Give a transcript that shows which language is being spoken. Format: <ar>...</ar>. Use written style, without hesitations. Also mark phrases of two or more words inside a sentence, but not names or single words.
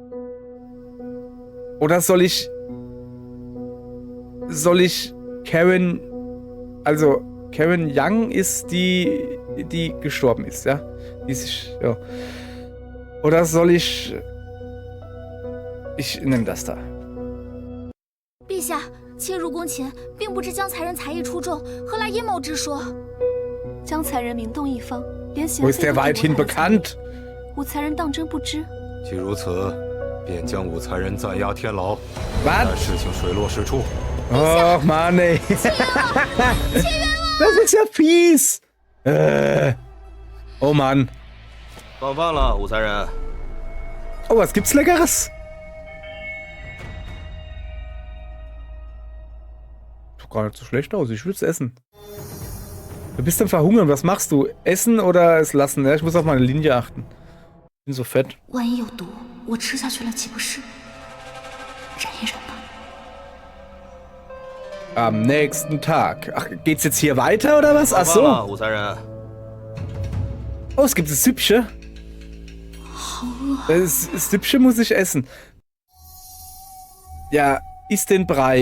<de>Oder soll ich Karen, also Karen Young ist die gestorben ist, ja? Ja. Oder soll ich nehme das da.</de> <zh>陛下，妾入宫前并不知江才人才艺出众，何来阴谋之说？江才人名动一方，连贤</zh> <de>Wo</de> <zh>妃</zh> <de>ist der</de> <zh>都</zh> <de>weithin</de> <zh>不太</zh> <de>bekannt?</de> <zh>武才人当真不知？既如此，便将武才人暂押天牢，</zh> <de>Was?</de> <zh>待事情水落石出。</zh> <de>Oh Mann, ey. Das ist ja fies. Oh Mann.</de> <zh>放饭了，武才人。</zh> <de>Oh, was gibt's Leckeres? Sieht gar nicht so schlecht aus. Ich will's essen. Du bist am Verhungern. Was machst du? Essen oder es lassen? Ja, ich muss auf meine Linie achten. Ich bin so fett.</de> <zh>万一有毒，我吃下去了岂不是？忍一忍吧。</zh> <de>Am nächsten Tag. Ach, geht's jetzt hier weiter oder was? Ach so.</de> <zh>武才人。</zh> <de>Oh, es gibt das Süppchen. Das Süppchen muss ich essen. Ja, isst den Brei.</de>